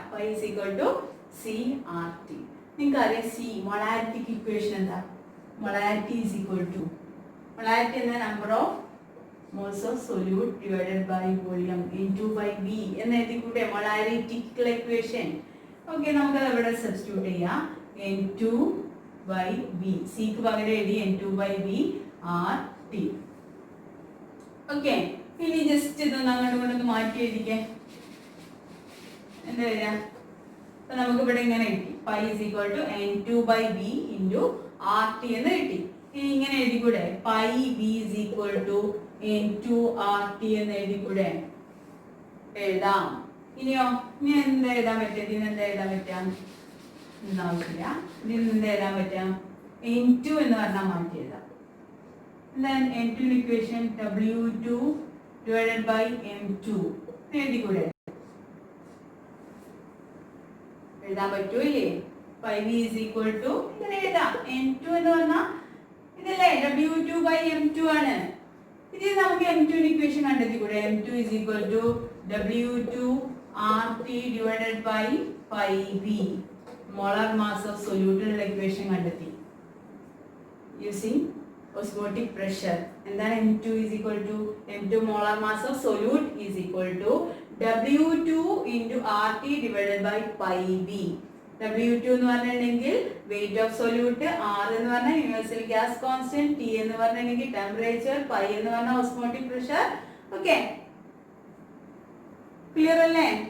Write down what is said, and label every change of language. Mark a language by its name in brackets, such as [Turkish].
[English] Pi is equal to CRT. [Malayalam] നിങ്ങൾക്ക് അറിയാം C മൊളാരിറ്റിക്ക് equation എന്താ? Molarity is equal to, molarity എന്ന number of [English] moles of solute divided by volume into by V [Malayalam] എന്ന് എഴുതിക്കൂടെ മൊളാരിറ്റിക്കൽ equation. Okay, നമുക്ക് അത് ഇവിടെ substitute ചെയ്യാം. N2 by V, C ക്ക് പകരം എഴുതി N2 by V RT. Okay, ഇനി ജസ്റ്റ് ഇതൊന്ന് അങ്ങോട്ട് കൊണ്ടൊന്ന് മാറ്റി എഴുതിക്കേ. എന്താ വരിക? അപ്പൊ നമുക്ക് ഇവിടെ ഇങ്ങനെ കിട്ടി [English] pi is equal to N2 by V into RT [Malayalam] എന്ന് കിട്ടി. ഇനി ഇങ്ങനെ എഴുതിക്കൂടെ [English] pi V is equal to N2 RT [Malayalam] എന്ന് എഴുതിക്കൂടെ? എഴുതാം. ഇനിയോ, ഇനി എന്താ എഴുതാൻ പറ്റുക? ഇതിന് എന്താ എഴുതാൻ പറ്റാം? ഉണ്ടാവില്ല. ഇതിന് എന്താ എഴുതാൻ പറ്റാം? N2 എന്ന് പറഞ്ഞാൽ മാറ്റി എഴുതാം. എന്താണ് N2 equation? [English] W2 divided by M2 എഴുതിക്കൂടെ? [Malayalam] എഴുതാൻ പറ്റൂല്ലേ? Pi V is equal to ഇങ്ങനെ എഴുതാം. N2 എന്ന് പറഞ്ഞാൽ ഇതല്ലേ W2 by M2 ആണ്. ഇതിൽ നമുക്ക് M2 equation കണ്ടെത്തിക്കൂടെ? [English] M2 is equal to W2 RT divided by pi V. [Malayalam] Molar mass of സൊല്യൂട്ടിനുള്ള equation കണ്ടെത്തി യൂസിങ് ഓസ്മോട്ടിക് പ്രഷർ. [English] എന്താണ് M2 is equal to? M2 molar mass of solute is equal to W2 into RT divided by pi V. [Malayalam] W2 എന്ന് പറഞ്ഞിട്ടുണ്ടെങ്കിൽ weight of solute, R എന്ന് പറഞ്ഞാൽ universal gas constant, T എന്ന് പറഞ്ഞിട്ടുണ്ടെങ്കിൽ temperature, pi എന്ന് പറഞ്ഞാൽ osmotic pressure. Okay, clear അല്ലേ?